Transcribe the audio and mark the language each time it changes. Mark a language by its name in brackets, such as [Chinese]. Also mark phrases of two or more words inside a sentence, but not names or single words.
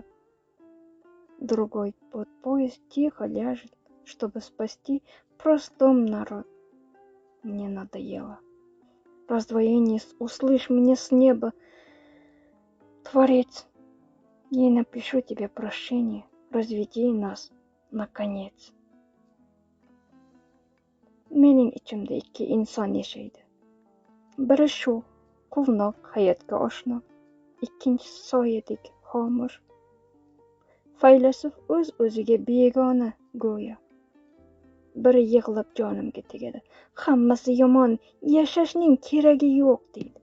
[Russian] Другой под поезд тихо ляжет, чтобы спасти простом народ. Мне надоело. Раздвоение услышь мне с неба, Творец. Я напишу тебе прощение, разведи нас, наконец. [Uzbek] Mening içimde iki insan yaşaydı. Biri şu, quvnoq hayotga oshno, ikkinchisi soyadek xomir. Faylasuf o'z-o'ziga begona go'yo. Biri yig'lab jonimga tegadi. Hammasi yomon, yashashning keragi yo'q deydi.